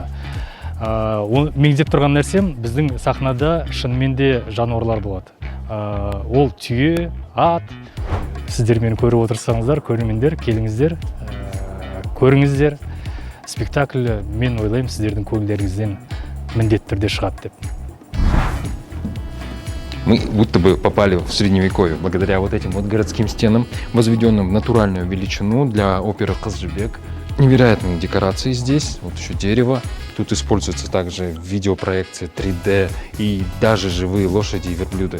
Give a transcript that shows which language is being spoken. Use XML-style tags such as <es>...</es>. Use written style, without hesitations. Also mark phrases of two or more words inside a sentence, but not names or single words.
<kk>Меңзеп тұрған нәрсем, біздің сахнада шынымен де жануарлар болады. Ол түйе, ат. Сіздер мені көріп отырсаңыздар, көрермендер, келіңіздер, көріңіздер. Спектакль, мен ойлаймын, сіздердің көңілдеріңізден міндетті түрде шығады деп.</kk> <ru>Мы будто бы попали в Средневековье благодаря вот этим вот городским стенам, возведенным в натуральную величину для оперы Кызылжыбек. Невероятные декорации здесь, вот еще дерево. Тут используются также видеопроекции 3D и даже живые лошади и верблюды.</ru>